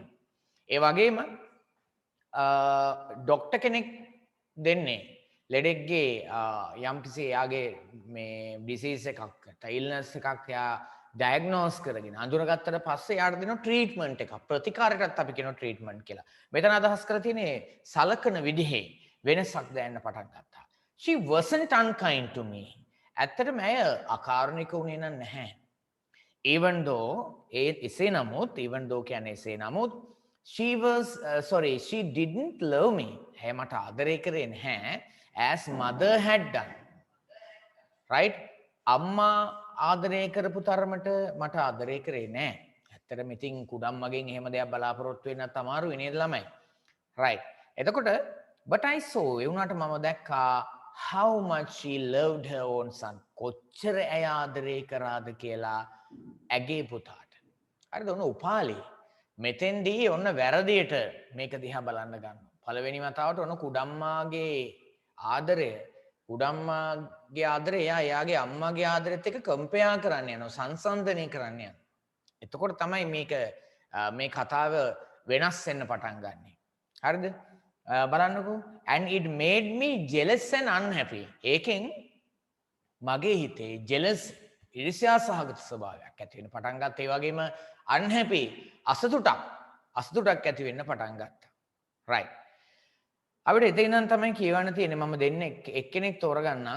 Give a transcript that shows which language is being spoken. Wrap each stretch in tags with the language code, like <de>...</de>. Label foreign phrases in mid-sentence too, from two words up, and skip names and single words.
<si>ඒ වගේම ඩොක්ටර් කෙනෙක් දෙන්නේ ලෙඩෙක්ගේ යම්කිසි එයාගේ මේ ඩිසීස් එකක් ටයිල්නස් එකක් එයා ඩයග්නෝස් කරගෙන අඳුරගත්තට පස්සේ එයාට දෙන ට්‍රීට්මන්ට් එකක් ප්‍රතිකාරයටත් අපි කියනවා ට්‍රීට්මන්ට් කියලා. මෙතන අදහස් කරලා තියෙන්නේ සලකන විදිහේ වෙනසක් දැනෙන්න පටන් ගත්තා.</si> <en>She wasn't unkind to me.</en> <si>ඇත්තටම ඇය අකාරුණික වුණේ නැහැ.</si> <en>Even though</en> <si>එසේ නමුත්</si> <en>even though</en> <si>කියන්නේ එසේ නමුත්</si> <en>she didn't love me.</en> <si>ඇය මට ආදරය කරේ නැහැ</si> <en>as mother had done. Right?</en> <si>අම්මා ආදරය කරපු තරමට මට ආදරය කරේ නැහැ. ඇත්තටම ඉතින් කුඩම්මගෙන් එහෙම දෙයක් බලාපොරොත්තු වෙන්නත් අමාරුයි නේද ළමයි?</si> <en>Right. එතකොට but I saw</en> <si>ඒ වුණාට මම දැක්කා</si> <en>how much she loved her own son.</en> <si>කොච්චර ඇය ආදරය කරාද කියලා ඇගේ පුතාට. හරිද? ඔන්න උපාලි. මෙතෙන්දී ඔන්න වැරදියට මේක දිහා බලන්න ගන්න. පළවෙනි වතාවට ඔන්න කුඩම්මාගේ ආදරය කුඩම්මාගේ ආදරය එයාගේ අම්මාගේ ආදරෙත් එක්ක කම්පෙයා කරන්න යනවා සංසන්දනය කරන්න යනවා. එතකොට තමයි මේ කතාව වෙනස් වෙන්න පටන් ගන්නෙ. හරිද? බලන්නකෝ</si> <en>and it made me jealous and unhappy.</en> <si>ඒකෙන් මගේ හිතේ jealous ඊර්ෂ්‍යා සහගත ස්වභාවයක් ඇති වෙන්න පටන් ගත්තා. ඒ වගේම unhappy අසතුටක් ඇති වෙන්න පටන් ගත්තා. right. අපිට එතන ඉඳන් තමයි කියවන්න තියෙන්නේ. මම දෙන්නේ එක්කෙනෙක් තෝරගන්නම්.</si>